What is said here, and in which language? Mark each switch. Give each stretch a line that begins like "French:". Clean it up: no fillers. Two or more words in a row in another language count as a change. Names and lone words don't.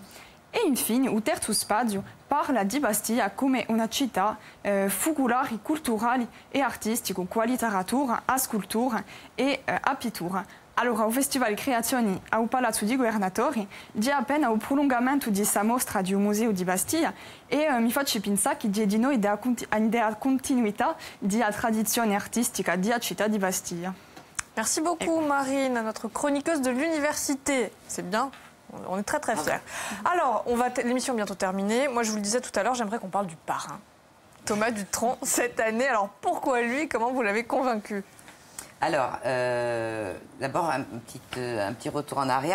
Italian: E infine il terzo spazio parla di Bastia come una città focolare, culturale e artistico, con letteratura, a scultura e a pittura. Allora, il Festival Creazioni al Palazzo di Governatori è appena il prolungamento di questa mostra del Museo di Bastia e mi faccio pensare che è di noi della continuità della tradizione artistica della città di Bastia.
French: Merci beaucoup, Marine, notre chroniqueuse de l'université. C'est bien. On est très très fiers. Alors, l'émission est bientôt terminée. Moi, je vous le disais tout à l'heure, j'aimerais qu'on parle du parrain. Thomas Dutronc, cette année. Alors, pourquoi lui? Comment vous l'avez convaincu? Alors, d'abord, un petit retour en arrière.